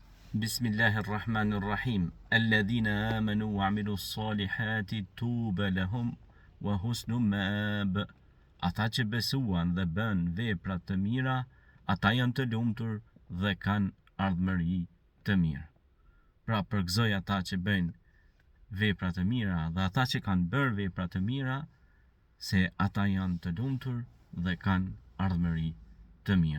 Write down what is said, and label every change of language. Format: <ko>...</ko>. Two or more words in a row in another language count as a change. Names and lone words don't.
<ar>بسم الله الرحمن الرحيم الذين آمنوا وعملوا الصالحات طوبى لهم وحسن مآب.</ar> <sq>Ata që besuan dhe bën vepra të mira, ata janë të lumtur dhe kanë ardhmëri të mirë. Pra përgëzoj ata që bëjnë vepra të mira dhe ata që kanë bërë vepra të mira, se ata janë të lumtur dhe kanë ardhmëri të mirë.</sq>